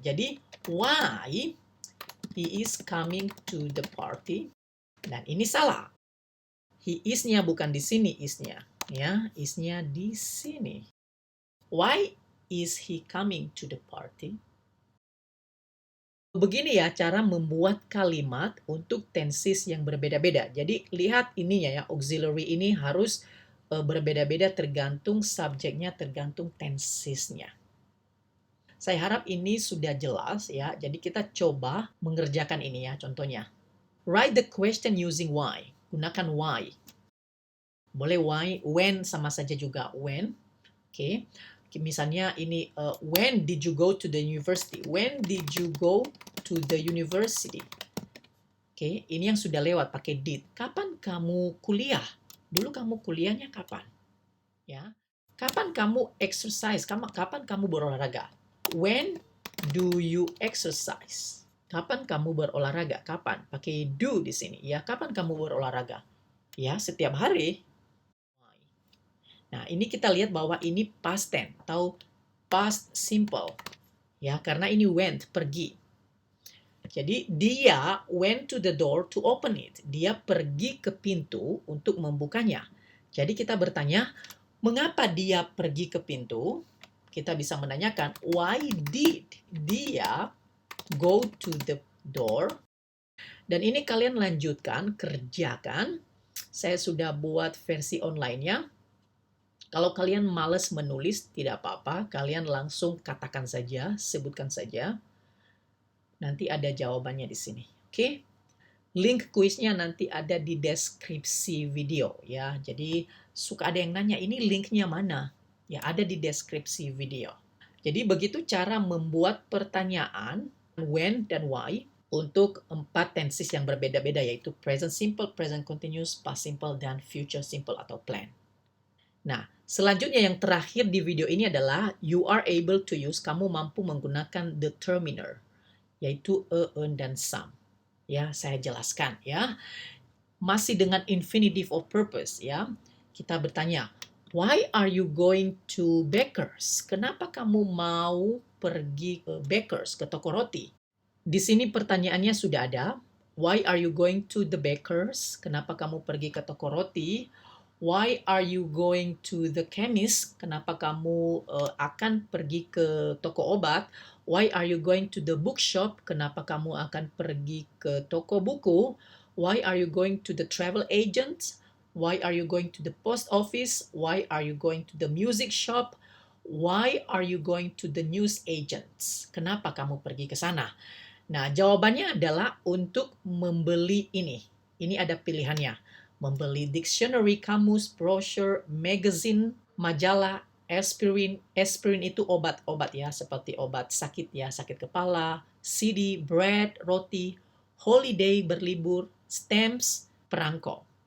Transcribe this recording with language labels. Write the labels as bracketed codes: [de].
[en] Jadi why he is coming to the party? [id] Dan ini salah. He is-nya bukan di sini is-nya, ya, is-nya di sini. [en] Why is he coming to the party? [id] Begini ya cara membuat kalimat untuk tenses yang berbeda-beda. Jadi lihat ininya ya, auxiliary ini harus berbeda-beda tergantung subjeknya, tergantung tensesnya. Saya harap ini sudah jelas ya. Jadi kita coba mengerjakan ini ya contohnya. [en] Write the question using why. [id] Gunakan why. Boleh why, when sama saja juga when. Oke. Misalnya ini [en] when did you go to the university? When did you go to the university? [id] Oke, ini yang sudah lewat pakai did. Kapan kamu kuliah? Dulu kamu kuliahnya kapan? Ya. Kapan kamu exercise? Kapan kamu berolahraga? [en] When do you exercise? [id] Kapan kamu berolahraga? Kapan? Pakai do di sini. Ya, kapan kamu berolahraga? Ya, setiap hari. Nah, ini kita lihat bahwa ini past tense atau past simple. Ya, karena ini went, pergi. Jadi dia [en] went to the door to open it. [id] Dia pergi ke pintu untuk membukanya. Jadi kita bertanya, mengapa dia pergi ke pintu? Kita bisa menanyakan, [en] why did dia go to the door? [id] Dan ini kalian lanjutkan, kerjakan. Saya sudah buat versi online-nya. Kalau kalian malas menulis, tidak apa-apa. Kalian langsung katakan saja, sebutkan saja. Nanti ada jawabannya di sini. Oke? Link kuisnya nanti ada di deskripsi video ya. Jadi suka ada yang nanya ini linknya mana? Ya ada di deskripsi video. Jadi begitu cara membuat pertanyaan when dan why untuk 4 tenses yang berbeda-beda yaitu present simple, present continuous, past simple, dan future simple atau plan. Nah, selanjutnya yang terakhir di video ini adalah [en] you are able to use, [id] kamu mampu menggunakan determiner yaitu en, dan some. Ya, saya jelaskan ya. Masih dengan infinitive of purpose ya. [en] Kita bertanya, why are you going to bakers? [id] Kenapa kamu mau pergi ke bakers, ke toko roti? Di sini pertanyaannya sudah ada. [en] Why are you going to the bakers? [id] Kenapa kamu pergi ke toko roti? [en] Why are you going to the chemist? [id] Kenapa kamu akan pergi ke toko obat? [en] Why are you going to the bookshop? [id] Kenapa kamu akan pergi ke toko buku? [en] Why are you going to the travel agent? Why are you going to the post office? Why are you going to the music shop? Why are you going to the news agents? [id] Kenapa kamu pergi ke sana? Nah, jawabannya adalah untuk membeli ini. Ini ada pilihannya. Membeli dictionary, kamus, brochure, magazine, majalah, aspirin. Aspirin itu obat-obat ya, seperti obat sakit ya, sakit kepala, CD, bread, roti, holiday, berlibur, stamps, perangko.